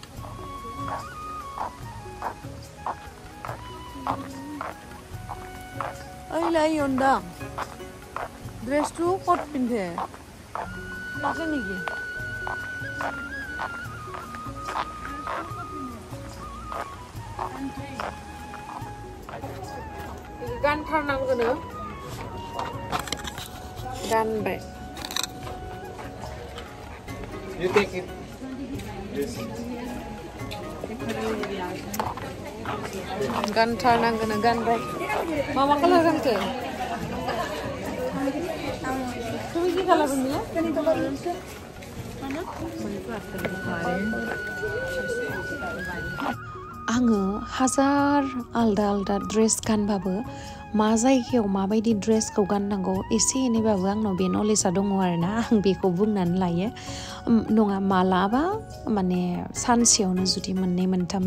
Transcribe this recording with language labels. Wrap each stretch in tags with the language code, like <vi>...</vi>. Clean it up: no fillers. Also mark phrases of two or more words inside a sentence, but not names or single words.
<brx>ओइलाय यन्दा ड्रेसटु कट पिन्धे नाजा नेকি गानथारनांगोनो गानबाय</brx> <en>You take it. Yes.</en> <brx>गानथारनांगोनो गानबाय मा कालार गानखो</brx> <bn>তুমি কি কালার বানিয়ে কেন কালার আছে</bn> <brx>आङो हाजार आलदा ड्रेस गानबाबो मा जायगायाव माबायदि ड्रेसखौ गाननांगौ एसे एनैबाबो आंनाव बे नलेजआ दङ आरोना आं बेखौ बुंनानै लायो नङा मालाबा माने सानसेयावनो जुदि मोननै मोनथाम</brx>